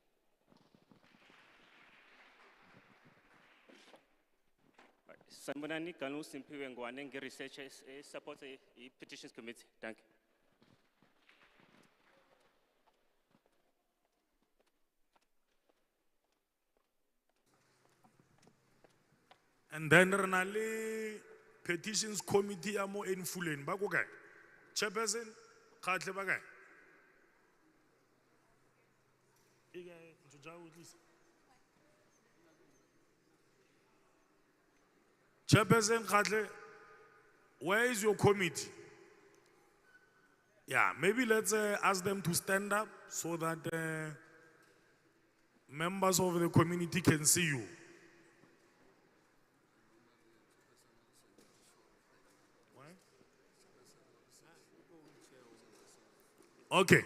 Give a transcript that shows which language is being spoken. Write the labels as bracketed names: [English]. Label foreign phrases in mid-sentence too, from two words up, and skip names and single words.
[Zulu] Sanbonani Kanu Simpiwe Ngwane, [English] researcher, support the Petitions Committee. Thank you. And then [Southern Sotho] renale petitions committee ya mo Enfuleni ba go kae? Chairperson Khatle ba kae? [English] Chairperson Khatle, where is your committee? Yeah, maybe let's ask them to stand up so that members of the community can see you. Okay.